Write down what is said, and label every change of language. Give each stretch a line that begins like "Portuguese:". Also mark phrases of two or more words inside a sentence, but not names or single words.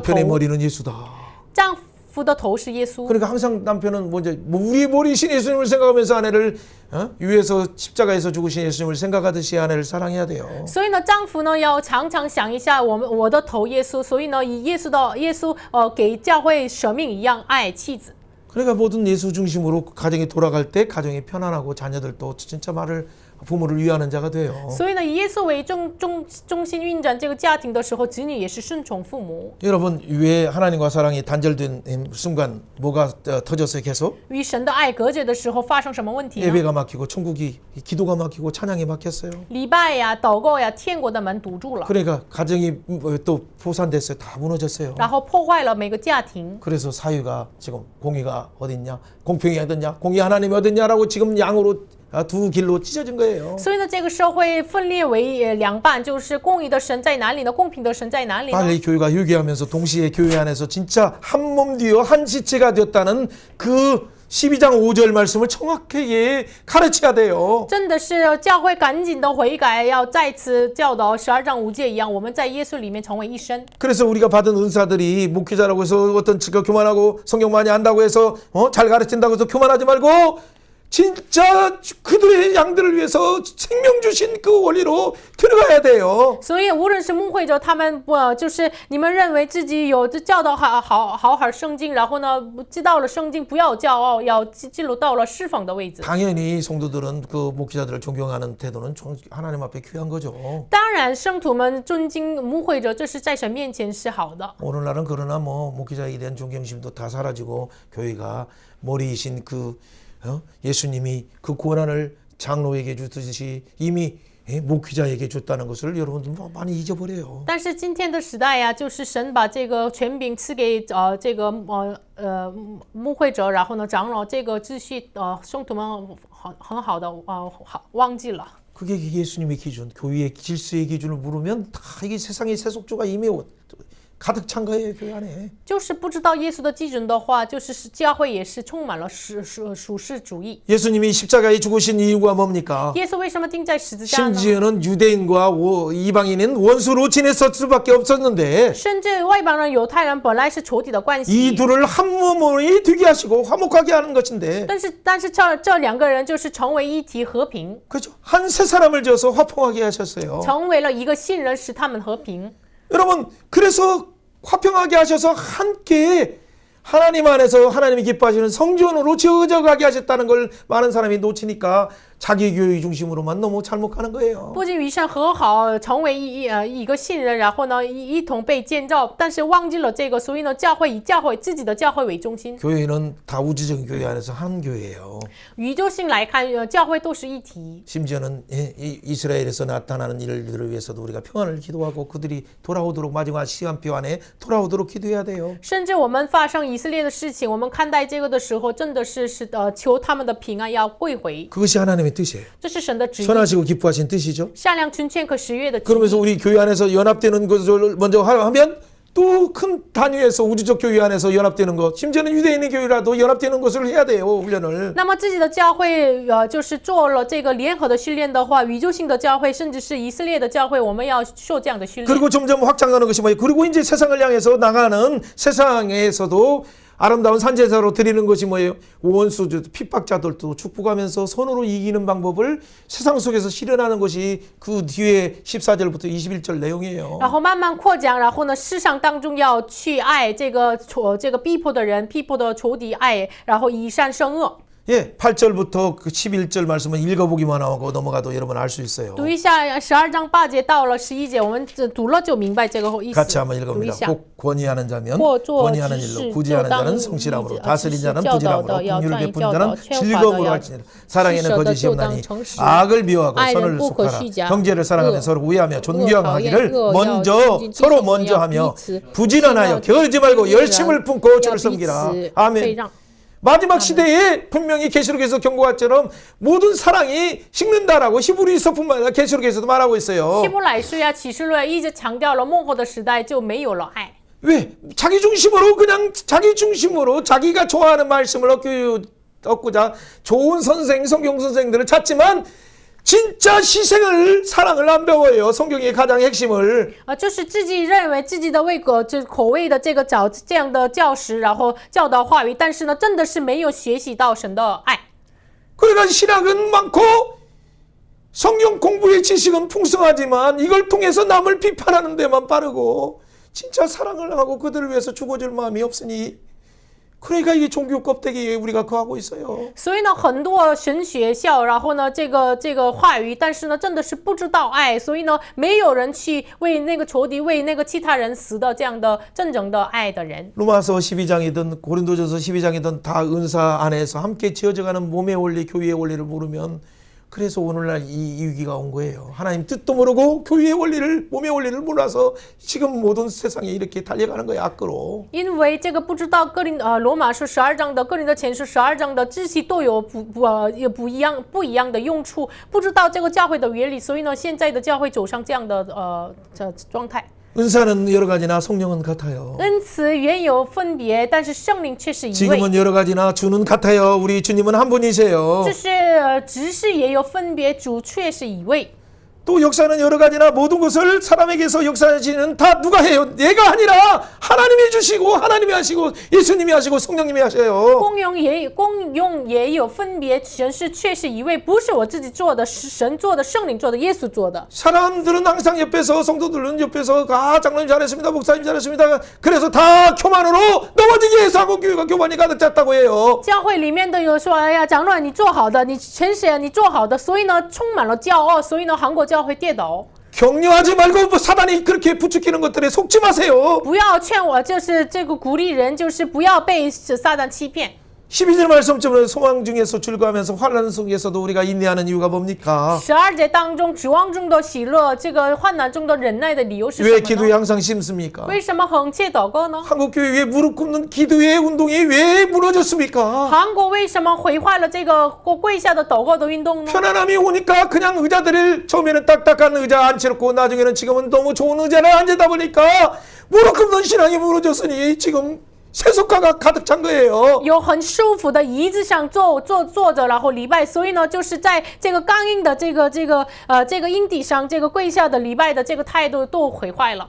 Korean: 남편의
Chinese: 头，
Korean: 머리는 예수다.
Chinese: 丈夫的头是耶稣。
Korean: 그러니까 항상 남편은 우리 머리신 예수님을 생각하면서 아내를 위에서 십자가에서 죽으신 예수님을 생각하듯이 아내를 사랑해야 돼요.
Chinese: 所以呢，丈夫呢要常常想一下我的头耶稣，所以呢，以耶稣给教会舍命一样爱妻子。
Korean: 그러니까 모든 예수 중심으로 가정이 돌아갈 때 가정이 편안하고 자녀들도 진짜 부모를 위하는 자가 돼요.
Chinese: 所以呢，以耶稣为中心运转这个家庭的时候，子女也是顺从父母。
Korean: 여러분 왜 하나님과 사랑이 단절된 순간 뭐가 터졌어요 계속?
Chinese: 与神的爱隔绝的时候，发生什么问题呢？
Korean: 예배가 막히고 천국이 기도가 막히고 찬양이 막혔어요.
Chinese: 礼拜呀、祷告呀，天国的门堵住了，
Korean: 그러니까 가정이 또 포산됐어요. 다 무너졌어요.
Chinese: 然后破坏了每个家庭。
Korean: 그래서 사유가 지금 공의가 어딨냐, 공평이 어딨냐, 공의 하나님이 어딨냐라고 지금 양으로 두 길로 찢어진 거예요.
Chinese: 所以呢，这个社会分裂为两半，就是公义的神在哪里呢？公平的神在哪里呢？
Korean: 빨리 교회가 회개하면서 동시에 교회 안에서 진짜 한 몸 되어 한 지체가 되었다는 그 12장 5절 말씀을 정확하게 가르쳐야 돼요.
Chinese: 真的是教会赶紧的悔改，要再次教导12章5节一样，我们在耶稣里面成为一身。
Korean: 그래서 우리가 받은 은사들이 목회자라고 해서 어떤 지가 교만하고 성경 많이 안다고 해서 잘 가르친다고 해서 교만하지 말고 진짜 그들의 양들을 위해서 생명 주신 그 원리로 들어가야 돼요.
Chinese: 所以无论是牧会者，他们就是你们认为自己有教导好圣经，然后呢知道了圣经，不要骄傲，要进入到了释放的位置。
Korean: 당연히 성도들은 그 목회자들을 존경하는 태도는 하나님 앞에 귀한 거죠.
Chinese: 当然，圣徒们尊敬牧会者，这是在神面前是好的。
Korean: 오늘날은 그러나 뭐 목회자에 대한 존경심도 다 사라지고 교회가 머리이신 그 예수님이 그 권한을 장로에게 주듯이 이미 목회자에게 줬다는 것을 여러분들 많이 잊어버려요.
Chinese: 但是今天的时代呀，就是神把这个权柄赐给这个牧会者，然后呢长老这个秩序圣徒们很好的忘记了。
Korean: 그게 예수님의 기준, 교회의 질서의 기준을 물으면 다 이게 세상의 세속주가 이미 가득 찬 거예요, 교회 안에.
Chinese: 就是不知道耶稣的基准的话，就是教会也是充满了属世主义。
Korean: 예수님이 십자가에 죽으신 이유가 뭡니까?
Chinese: 耶稣为什么钉在十字架呢？
Korean: 심지어는 유대인과 이방인은 원수로 지냈을 수밖에 없었는데
Chinese: 甚至外邦人、犹太人本来是仇敌的关
Korean: 이
Chinese: 系，
Korean: 둘을 한 몸이 되게 하시고 화목하게 하는 것인데
Chinese: 但是这两个人就是成为一体和平，
Korean: 그죠? 한 세 사람을 지어서 화평하게 하셨어요.
Chinese: 成为了一个信人，使他们和平。
Korean: 여러분 그래서 화평하게 하셔서 함께 하나님 안에서 하나님이 기뻐하시는 성전으로 지어져가게 하셨다는 걸 많은 사람이 놓치니까 자기 교회 중심으로만 너무 잘못 가는 거예요.
Chinese: 不仅与神和好，成为一个信人，然后呢一同被建造，但是忘记了这个，所以呢教会以自己的教会为中心。
Korean: 교회는 다 우주적인 교회 안에서 한 교회예요.
Chinese: 宇宙性来看，教会都是一体。
Korean: 심지어는 이스라엘에서 나타나는 일들을 위해서도 우리가 평안을 기도하고 그들이 돌아오도록 마지막 시간표 안에 돌아오도록 기도해야 돼요.
Chinese: 甚至我们发生以色列的事情，我们看待这个的时候，真的是求他们的平安要归回，
Korean: 그것이 하나님의 뜻이에요.
Chinese: 这是神的旨意，
Korean: 선하시고 기뻐하신 뜻이죠.
Chinese: 善良、纯全可喜悦的旨意。
Korean: 그러면서 우리 교회 안에서 연합되는 것을 먼저 하면 또 큰 단위에서 우주적 교회 안에서 연합되는 것, 심지어는 유대인의 교회라도 연합되는 것을 해야 돼요. 훈련을.
Chinese: 那么自己的教会就是做了这个联合的训练的话，宇宙性的教会，甚至是以色列的教会，我们要受这样的训练。
Korean: 그리고 점점 확장하는 것이 뭐예요? 그리고 이제 세상을 향해서 나가는 세상에서도 아름다운 산제사로 드리는 것이 뭐예요? 원수 핍박자들도 축복하면서 선으로 이기는 방법을 세상 속에서 실현하는 것이 그 뒤에 14절부터 21절 내용이에요.
Chinese: 然后慢慢扩展，然后呢，世上当中要去爱这个逼迫的人、逼迫的仇敌，爱，然后以善胜恶。
Korean: 예, 8절부터 그 11절 말씀은 읽어보기만 하고 넘어가도 여러분 알 수 있어요.
Chinese: 读一下12章8节到了11节，我们读了就明白这个意思。
Korean: 같이 한번
Chinese: 读一
Korean: 읽어봅니다.
Chinese: 下。
Korean: 꼭 권위하는 자면
Chinese: 或做
Korean: 권위하는
Chinese: 执
Korean: 일로
Chinese: 事，
Korean: 구제하는
Chinese: 就当
Korean: 자는
Chinese: 以
Korean: 성실함으로
Chinese: 教
Korean: 다스린 자는
Chinese: 导
Korean: 부지런함으로
Chinese: 的要
Korean: 긍휼을
Chinese: 专一
Korean: 베푸는
Chinese: 教导，
Korean: 자는
Chinese: 劝化的
Korean: 즐거움으로
Chinese: 要
Korean: 할지니라. 사랑에는
Chinese: 施舍的
Korean: 거짓이
Chinese: 就当
Korean: 없나니
Chinese: 诚实，
Korean: 악을 미워하고
Chinese: 爱人
Korean: 선을
Chinese: 不可
Korean: 속하라.
Chinese: 虚假，
Korean: 형제를 사랑하며
Chinese: 恶
Korean: 서로 우애하며
Chinese: 讨厌
Korean: 존경하기를
Chinese: 恶要
Korean: 먼저
Chinese: 尊敬
Korean: 서로
Chinese: 弟兄，
Korean: 먼저
Chinese: 要
Korean: 하며
Chinese: 彼此
Korean: 부지런하여
Chinese: 信任
Korean: 게으르지 말고
Chinese: 敬畏
Korean: 열심을
Chinese: 人
Korean: 품고
Chinese: 要
Korean: 주를
Chinese: 彼
Korean: 섬기라.
Chinese: 此
Korean: 아멘.
Chinese: 退让。
Korean: 마지막 시대에 분명히 계시록에서 경고한 것처럼 모든 사랑이 식는다라고 히브리서뿐만 아니라 계시록에서도 말하고 있어요.
Chinese: 希伯来书呀、启示录呀，一直强调了末后的时代就没有了爱。
Korean: 왜? 자기 중심으로 그냥 자기 중심으로 자기가 좋아하는 말씀을 얻고자 좋은 선생, 성경 선생들을 찾지만 진짜 희생을 사랑을 안 배워요. 성경의 가장 핵심을.
Chinese: 就是自己认为自己的口味的这样的教师，然后教导话语，但是呢，真的是没有学习到神的爱。
Korean: 그러니까 신학은 많고 성경 공부의 지식은 풍성하지만 이걸 통해서 남을 비판하는 데만 빠르고 진짜 사랑을 하고 그들을 위해서 죽어줄 마음이 없으니 그러니까 이 종교 껍데기에 우리가 거하고 있어요.
Chinese: 所以呢，很多神学校，然后呢，这个话语，但是呢，真的是不知道爱，所以呢，没有人去为那个仇敌、为那个其他人死的这样的真正的爱的人。
Korean: 로마서 12장이든 고린도전서 12장이든 다 은사 안에서 함께 지어져가는 몸의 원리, 교회의 원리를 모르면 그래서 오늘날 이 위기가 온 거예요. 하나님 뜻도 모르고 교회의 원리를, 몸의 원리를 몰라서 지금 모든 세상에 이렇게 달려가는 거예요, 악으로.
Chinese: 因为这个不知道罗马书12章的哥林多前书12章的知识都有不一样的用处，不知道这个教会的原理，所以呢，现在的教会走上这样的状态。
Korean: 은사는 여러 가지나 성령은 같아요.
Chinese: 恩赐原有分别，但是圣灵却是一位。
Korean: 지금은 여러 가지나 주는 같아요. 우리 주님은 한 분이세요.
Chinese: 就是执事也有分别，主却是一位。
Korean: 또 역사는 여러 가지나 모든 것을 사람에게서 역사하시는 다 누가 해요? 내가 아니라 하나님이 주시고 하나님이 하시고 예수님이 하시고 성령님이 하셔요.
Chinese: 功用也有分别，神是却是一位，不是我自己做的，是神做的，圣灵做的，耶稣做的。
Korean: 사람들은 항상 옆에서 성도들은 옆에서 장로님 잘했습니다. 목사님 잘했습니다. 그래서 다 교만으로 넘어지게 해서 한국 교회가 교만이 가득 찼다고 해요.
Chinese: 教会里面的有说，哎呀，长老你做好的，你陈谁啊，你做好的，所以呢，充满了骄傲，所以呢，韩国教会跌倒。
Korean: 격려하지 말고 사단이 그렇게 부추기는 것들에 속지 마세요.
Chinese: 不要劝我，就是这个鼓励人，就是不要被撒旦欺骗。
Korean: 12절 말씀처럼 소망 중에서 즐거워하면서 환난 속에서도 우리가 인내하는 이유가 뭡니까?
Chinese: 12节当中，指望中的喜乐，这个患难中的忍耐的理由是什
Korean: 왜
Chinese: 么
Korean: 기도에
Chinese: 呢？
Korean: 항상 심습니까?
Chinese: 为什么恒切祷告呢？
Korean: 한국교회 왜 무릎 꿇는 기도의 운동이 왜 무너졌습니까?
Chinese: 韩国为什么毁坏了这个跪下的祷告的运动呢？
Korean: 편안함이 오니까 그냥 의자들을 처음에는 딱딱한 의자 앉혀놓고 나중에는 지금은 너무 좋은 의자를 앉아다 보니까 무릎 꿇는 신앙이 무너졌으니 지금 세속화가 가득 찬 거예요.
Chinese: 有很舒服的椅子上坐着，然后礼拜，所以呢，就是在这个刚硬的这个硬底上，这个跪下的礼拜的这个态度都毁坏了。